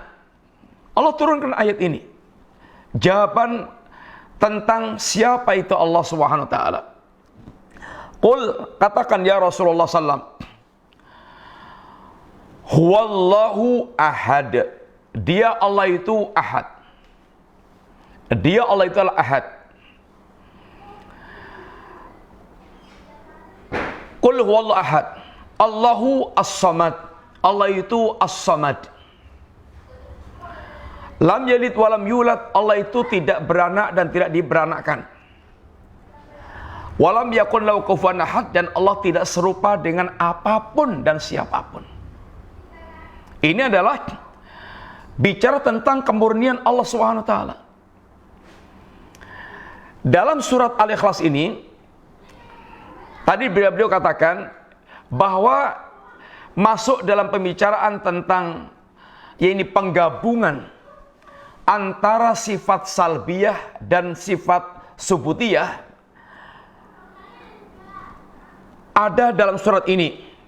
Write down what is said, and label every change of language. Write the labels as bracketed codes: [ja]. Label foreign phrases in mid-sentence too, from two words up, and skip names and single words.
[id] Allah turunkan ayat ini, jawaban tentang siapa itu Allah [ar] سبحانه وتعالى. Qul, katakan يا رسول الله سلم، هو الله أحد. [id] Dia Allah itu ahad. Dia Allah itu adalah ahad. [ar] قل هو الله أحد. الله الصمد. [id] Allah itu [ar] as-samad. لم يلد ولم يولد. [id] Allah itu tidak beranak dan tidak diberanakkan. [ar] ولم يكن له كفوا أحد. [id] Dan Allah tidak serupa dengan apapun dan siapapun. Ini adalah bicara tentang kemurnian Allah [ar] سبحانه وتعالى. [id] Dalam surat Al-Ikhlas ini, tadi beliau katakan bahwa masuk dalam pembicaraan tentang penggabungan antara sifat salbiyah dan sifat subutiyah ada dalam surat ini.